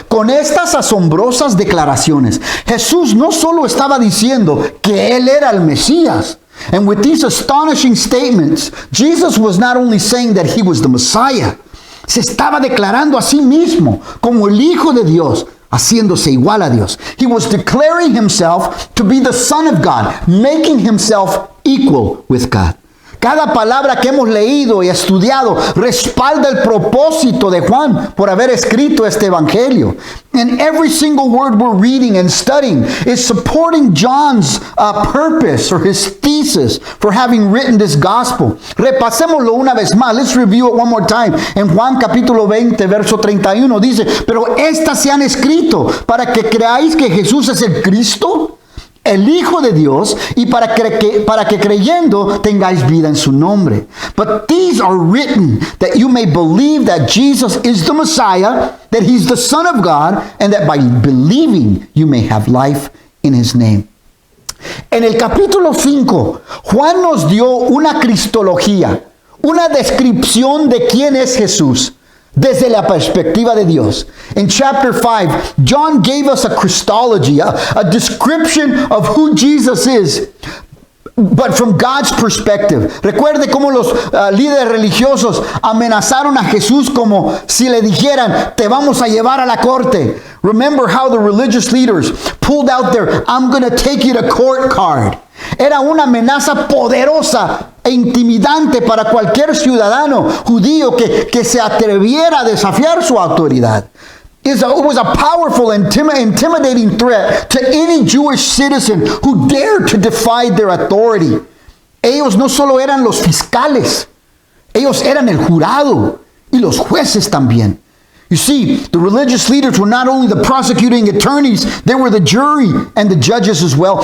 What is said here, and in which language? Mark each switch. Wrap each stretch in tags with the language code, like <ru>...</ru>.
<es>Con estas asombrosas declaraciones, Jesús no solo estaba diciendo que él era el Mesías.</es> <en>And with these astonishing statements, Jesus was not only saying that he was the Messiah,</en> <es>se estaba declarando a sí mismo como el Hijo de Dios, haciéndose igual a Dios.</es> <en>He was declaring himself to be the Son of God, making himself equal with God.</en> <es>Cada palabra que hemos leído y estudiado respalda el propósito de Juan por haber escrito este evangelio.</es> <en>And every single word we're reading and studying is supporting John's purpose or his thesis for having written this gospel.</en> <es>Repasémoslo una vez más.</es> <en>Let's review it one more time.</en> <es>En Juan capítulo 20, verso 31 dice, pero estas se han escrito para que creáis que Jesús es el Cristo, el Hijo de Dios, y para que creyendo tengáis vida en su nombre.</es> <en>But these are written that you may believe that Jesus is the Messiah, that he's the Son of God, and that by believing you may have life in his name.</en> <es>En el capítulo 5, Juan nos dio una cristología, una descripción de quién es Jesús desde la perspectiva de Dios.</es> <en>In chapter 5, John gave us a Christology, a description of who Jesus is, but from God's perspective.</en> <es>Recuerde cómo los líderes religiosos amenazaron a Jesús como si le dijeran, te vamos a llevar a la corte.</es> <en>Remember how the religious leaders pulled out their I'm going to take you to court card.</en> <es>Era una amenaza poderosa e intimidante para cualquier ciudadano judío que se atreviera a desafiar su autoridad.</es> <en>It was a powerful, intimidating threat to any Jewish citizen who dared to defy their authority.</en> <es>Ellos no solo eran los fiscales, ellos eran el jurado y los jueces también.</es> <en>You see, the religious leaders were not only the prosecuting attorneys, they were the jury and the judges as well.</en>